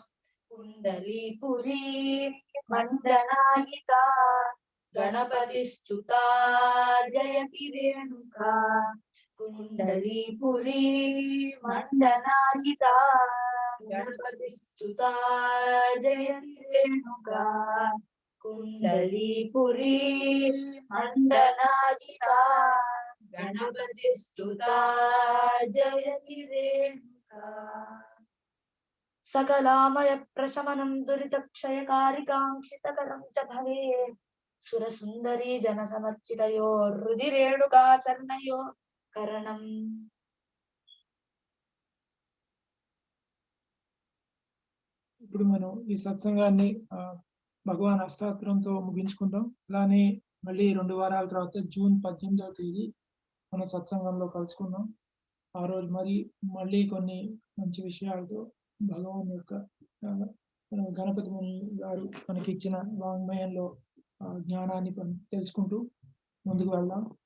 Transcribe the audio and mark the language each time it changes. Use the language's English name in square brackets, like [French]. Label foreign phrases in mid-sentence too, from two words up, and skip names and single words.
[Sanskrit] कुण्डलीपुरी मण्डनायिका गणपतिस्तुता जयति रेणुका कुण्डलीपुरी मण्डनायिका गणपतिस्तुता जयति रेणुका कुण्डलीपुरी मण्डनायिका गणपतिस्तुता जयति रेणुका सकलामय प्रशमनं दुरितक्षयकारिकाङ्क्षितकरं च भवेत् सुरसुन्दरी जनसमर्चितयो हृदि रेणुका चरणयो करणम् [Telugu] ఇప్పుడు మనం ఈ సత్సంగాన్ని భగవాన్ అష్టాత్తరంతో ముగించుకుందాం. అలానే మళ్ళీ 2 వారాల తర్వాత జూన్ 18వ తేదీ మన సత్సంగంలో కలుసుకుందాం. ఆ రోజు మళ్ళీ కొన్ని మంచి విషయాలతో భగవాన్ యొక్క గణపతి ముని గారు మనకి ఇచ్చిన వాంగ్మయంలో జ్ఞానాన్ని తెలుసుకుంటూ ముందుకు వెళ్దాం.